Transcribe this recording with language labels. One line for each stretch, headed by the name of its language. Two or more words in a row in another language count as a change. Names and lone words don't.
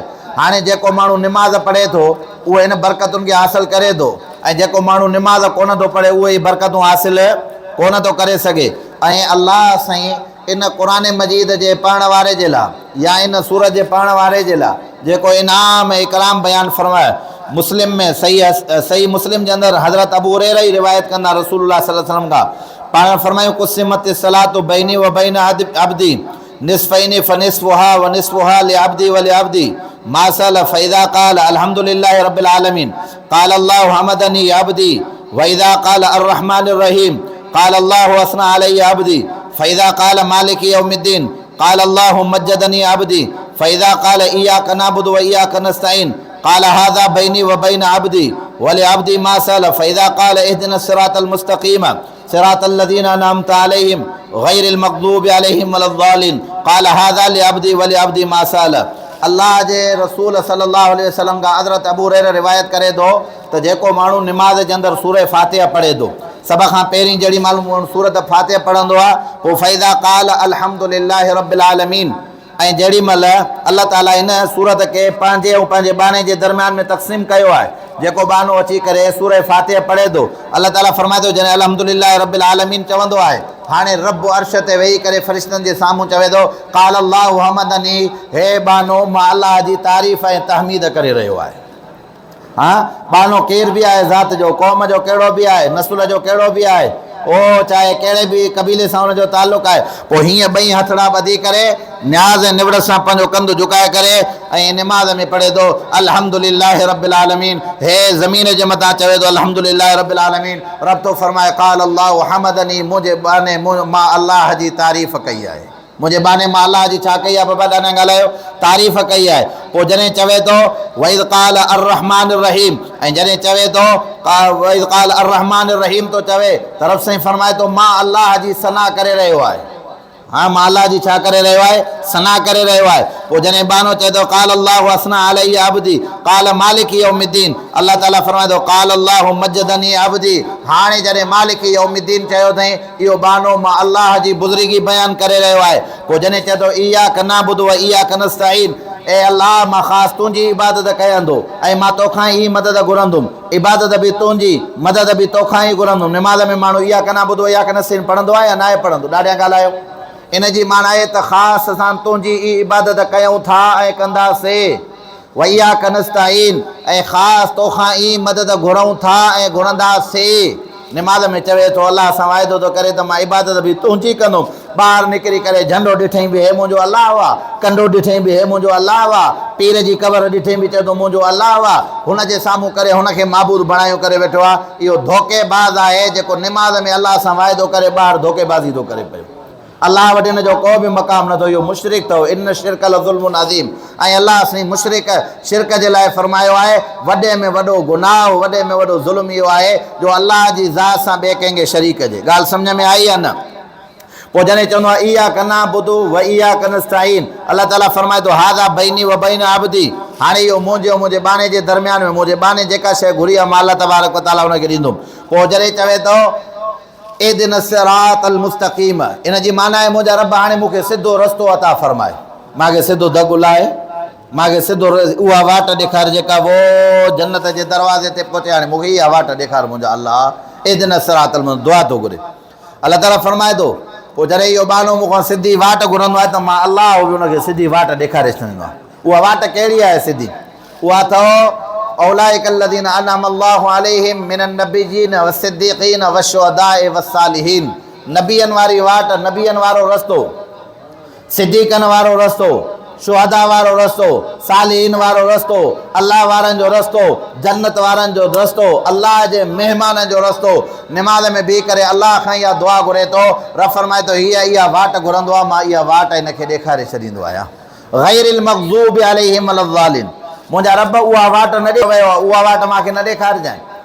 Sindhi: हाणे जेको माण्हू निमाज़ पढ़े थो उहो इन बरकतुनि खे हासिलु करे थो, ऐं जेको माण्हू निमाज़ कोन थो पढ़े उहे ई बरकतूं हासिलु कोन थो करे सघे। ऐं अल्लाह साईं इन क़ुरान मजीद जे पढ़ण वारे जे लाइ या इन सूरत जे पढ़ण वारे जे लाइ जेको इनाम ऐं इकराम बयानु फरमाए, मुस्लिम में सही मुस्लिम जे अंदरि हज़रत अबू हुरैरा ई रिवायत कंदा रसूलुल्लाह
Arabic: صلى الله عليه وسلم
Sindhi: खां। पाण फरमायूं
Arabic: قسمت الصلاة بيني وبين عبدي نصفين فنصفها ونصفها لعبدي ولعبدي ما سأل فإذا قال الحمد لله رب العالمين قال الله حمدني عبدي وإذا قال الرحمن الرحيم قال الله أثنى علي عبدي فإذا قال مالك يوم الدين قال الله مجدني عبدي فإذا قال إياك نعبد وإياك نستعين قال هذا بيني وبين عبدي ولعبدي ما سأل فإذا قال اهدنا الصراط المستقيم صراط الذين أنعمت عليهم غير المغضوب عليهم ولا الضالين قال هذا لعبدي ولعبدي ما سأل.
Sindhi: अल्लाह जे रसूल
Arabic: صلى الله عليه وسلم
Sindhi: का हज़रत अबू हुरैरा रिवायत करे थो त जेको माण्हू निमाज़ जे अंदरि सूरह फातिहा पढ़े थो, सभ खां पहिरीं जहिड़ी माण्हू सूरत फातिहा पढ़ंदो आहे पोइ
Arabic: فإذا قال الحمد لله رب العالمين,
Sindhi: ऐं जेॾी महिल अल्लाह ताला इन सूरत खे पंहिंजे ऐं पंहिंजे बाने जे दरमियान में तक़सीम कयो आहे। जेको बानो अची करे सूरह फातिहा पढ़े थो, अल्लाह ताला फरमाए थो जॾहिं
Arabic: الحمد لله رب العالمين
Sindhi: चवंदो आहे, हाणे रब अर्श ते वेही करे फ़रिश्तनि जे साम्हूं चवे थो
Arabic: قال الله حمدني,
Sindhi: हे बानो मां अल्लाह जी तारीफ़ ऐं तहमीद करे रहियो आहे। हा, बानो केर बि आहे, ज़ात जो, क़ौम जो कहिड़ो बि आहे, नस्ल जो कहिड़ो बि आहे, ओ चाहे कहिड़े बि क़बीले सां हुनजो ताल्लुक़ आहे, पोइ हीअं ॿई हथड़ा ॿधी करे न्याज़ ऐं निवड़ सां पंहिंजो कंधु झुकाए करे ऐं निमाज़ में पढ़े थो
Arabic: الحمد لله رب العالمين.
Sindhi: हे ज़मीन जे मथां चवे थो
Arabic: الحمد لله رب العالمين.
Sindhi: रब थो फरमाए
Arabic: قال الله حمدني,
Sindhi: मुंहिंजे बाने मां अल्लाह जी तारीफ़ कई आहे। मुझे बाने मां अल्लाह जी छा कई आहे बाबा दाना ॻाल्हायो तारीफ़ कई आहे पोइ जॾहिं चवे थो
Arabic: وإذا قال الرحمن رحيم
Sindhi: ऐं जॾहिं चवे थो
Arabic: وإذا قال الرحمن رحيم
Sindhi: तो चवे तरफ़ सां फरमाए थो मां अल्लाह जी सना करे रहियो आहे हाँ मां अल्लाह जी छा करे रहियो आहे सना करे रहियो आहे पोइ जॾहिं बानो चए थो
Arabic: قال الله أثنى عليه عبدي قال مالك يوم الدين
Sindhi: अल्लाह ताला फरमाए थो
Arabic: قال الله مجدني عبدي
Sindhi: हाणे जॾहिं
Arabic: مالك يوم الدين
Sindhi: चयो अथई इहो बानो मां अल्लाह जी बुज़ुर्गी बयानु करे रहियो आहे पोइ जॾहिं चए थो
Arabic: إياك نعبد وإياك نستعين
Sindhi: ए अल्लाह मां ख़ासि तुंहिंजी इबादत कयंदो ऐं मां तोखां ई मदद घुरंदुमि इबादत बि तुंहिंजी मदद बि तोखां ई घुरंदुमि निमाज़ में माण्हू
Arabic: إياك نعبد وإياك نستعين
Sindhi: पढ़ंदो आहे या न आहे पढ़ंदो ॾाढिया ॻाल्हायो इन जी माना आहे त ख़ासि असां तुंहिंजी ई इबादत कयूं था ऐं कंदासीं
Arabic: وإياك نستعين
Sindhi: ऐं ख़ासि तोखां ई मदद घुरूं था ऐं घुरंदासीं निमाज़ में चवे थो अल्लाह सां वाइदो थो करे त मां इबादत बि तुंहिंजी कंदुमि ॿाहिरि निकिरी करे झंडो ॾिठई बि हे मुंहिंजो अलाह आहे कंडो ॾिठई बि हे मुंहिंजो अलाह आहे पीर जी क़बर ॾिठई बि चए थो मुंहिंजो अलाह आहे हुनजे साम्हूं करे हुनखे माबूद बणायो करे वेठो आहे इहो धोखेबाज़ आहे जेको निमाज़ में अल्लाह सां वाइदो करे ॿाहिरि धोखेबाज़ी थो करे पियो अल्लाह वटि हिन जो को बि मक़ाम नथो इहो मुशरिक अथव
Arabic: إن شرك لظلم عظيم
Sindhi: ऐं अल्लाह साईं मुशरिक शिरक जे लाइ फरमायो आहे वॾे में वॾो गुनाह वॾे में वॾो ज़ुल्म इहो आहे जो अल्लाह जी ज़ात सां ॿिए कंहिंखे शरीक जे ॻाल्हि सम्झ में आई आहे न पोइ जॾहिं चवंदो आहे
Arabic: إياك نعبد وإياك نستعين
Sindhi: अल्लाह ताला फरमाए थो
Arabic: هذا بيني وبين عبدي
Sindhi: हाणे इहो मुंहिंजे बाने जे दरमियान में मुंहिंजे बाने जेका शइ घुरी आहे मां
Arabic: الله تبارك وتعالى
Sindhi: हुनखे ॾींदुमि पोइ जॾहिं चवे थो
Arabic: اهدنا الصراط المستقيم
Sindhi: इन जी माना आहे मुंहिंजा रब हाणे मूंखे सिधो रस्तो अता फरमाए मूंखे सिधो दगु लाहे मूंखे सिधो उहा वाट ॾेखार जेका वो जन्नत जे दरवाज़े ते पहुचे हाणे मूंखे इहा वाट ॾेखार मुंहिंजा अल्लाह
Arabic: اهدنا الصراط
Sindhi: दुआ थो घुरे अल्लाह ताला फरमाए थो पोइ जॾहिं इहो बानो मूंखां सिधी वाट घुरंदो आहे त मां अल्लाह बि हुनखे सिधी वाट ॾेखारे छॾींदो आहे उहा वाट कहिड़ी आहे सिधी उहा अथव
Arabic: أولئك الذين أنعم الله عليهم من النبيين والصديقين والشهداء والصالحين
Sindhi: नबियनि वारी वाट नबियनि वारो रस्तो सिद्दीक़नि वारो रस्तो शुहदा वारो रस्तो सालिहीन वारो रस्तो अल्लाह वारनि जो रस्तो जन्नत वारनि जो रस्तो अल्लाह जे महिमाननि जो रस्तो निमाज़ में बीह करे अल्लाह खां इहा दुआ घुरे थो रब फरमाए थो इहा वाट घुरंदो आहे मां इहा वाट हिनखे ॾेखारे छॾींदो आहियां
Arabic: غير المغضوب عليهم ولا الضالين
Sindhi: मुंहिंजा रब उहा वाट न ॾे वियो आहे उहा वाट मूंखे न ॾेखारिजांइ